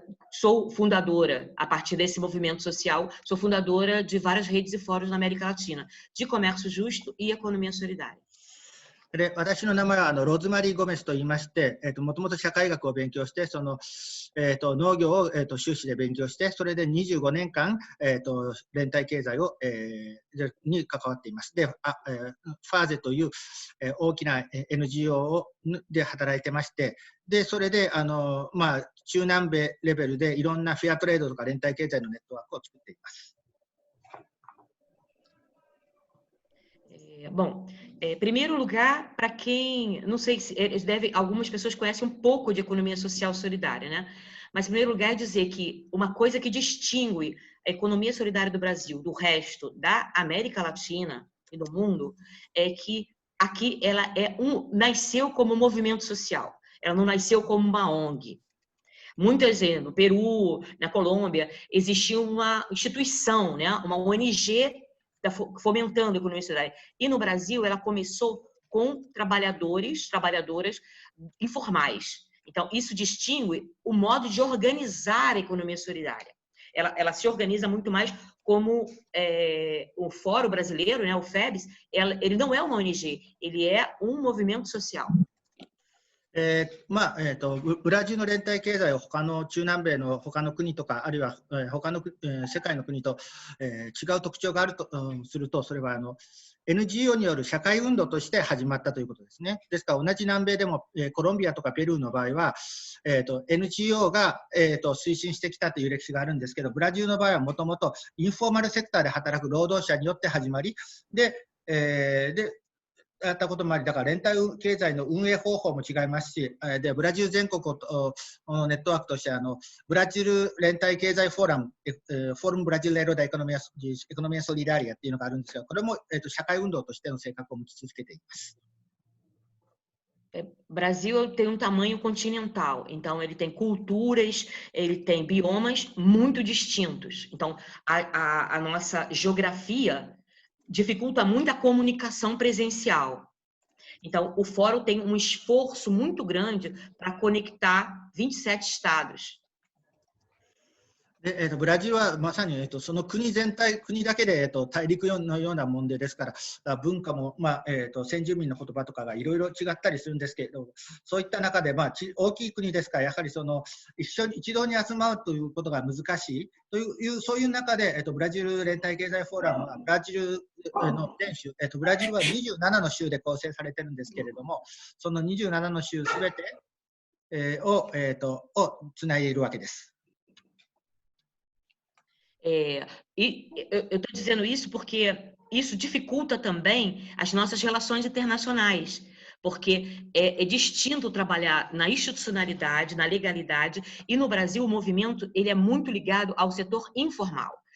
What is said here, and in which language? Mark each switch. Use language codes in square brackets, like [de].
[pt] Sou fundadora, a partir desse movimento social, sou fundadora de várias redes e fóruns na América Latina, de comércio justo e economia solidária. [ja] で、私の名前はローズマリー・ゴメスと言いまして、もともと社会学を勉強して、農業を、修士で勉強して、それで25年間、連帯経済を、に関わっています。で、ファーゼという、大きな NGO で働いてまして、で、それで、中南米レベルでいろんなフェアトレードとか連帯経済のネットワークを作っています。 [pt] Bom, primeiro lugar, para quem, não sei se eles devem, algumas pessoas conhecem um pouco de economia social solidária, né? Mas, em primeiro lugar, é dizer que uma coisa que distingue a economia solidária do Brasil do resto da América Latina e do mundo é que aqui ela nasceu como um movimento social, ela não nasceu como uma ONG. Muitas vezes, no Peru, na Colômbia, existia uma instituição, né? Uma ONG fomentando a economia solidária. E no Brasil, ela começou com trabalhadoras informais. Então, isso distingue o modo de organizar a economia solidária. Ela se organiza muito mais como o Fórum Brasileiro, né, o FEBS, ele não é uma ONG, ele é um movimento social. [ja] ブラジルの連帯経済を他の中南米の他の国とか、あるいは他の世界の国と違う特徴があるとすると、それはNGO による社会運動として始まったということですね。ですから同じ南米でもコロンビアとかペルーの場合はNGO が推進してきたという歴史があるんですけど、ブラジルの場合はもともとインフォーマルセクターで働く労働者によって始まり、でやったこともあり、だから連帯経済の運営方法も違いますし、でブラジル全国をネットワークとしてブラジル連帯経済フォーラム、フォルムブラジルエロダエコノミアソリダリアっていうのがあるんですが、これも社会運動としての性格を持ち続けています。 [pt] Brasil tem um tamanho continental, então ele tem culturas, ele tem biomas muito distintos. Então, a nossa geografia dificulta muito a comunicação presencial. Então, o fórum tem um esforço muito grande para conectar 27 estados. [ja] でブラジルはまさに、その国全体、国だけで、大陸のような問題ですから、文化も、先住民の言葉とかがいろいろ違ったりするんですけれど、そういった中で、大きい国ですから、やはり一堂に集まるということが難しいという、そういう中で、ブラジル連帯経済フォーラムは、ブラジルの全州、ブラジルは27の州で構成されてるんですけれども、その27の州すべてをつないでいるわけです。 [pt] E eu estou dizendo isso porque isso dificulta também as nossas relações internacionais, porque é distinto trabalhar na institucionalidade, na legalidade, e no Brasil o movimento ele é muito ligado ao setor informal.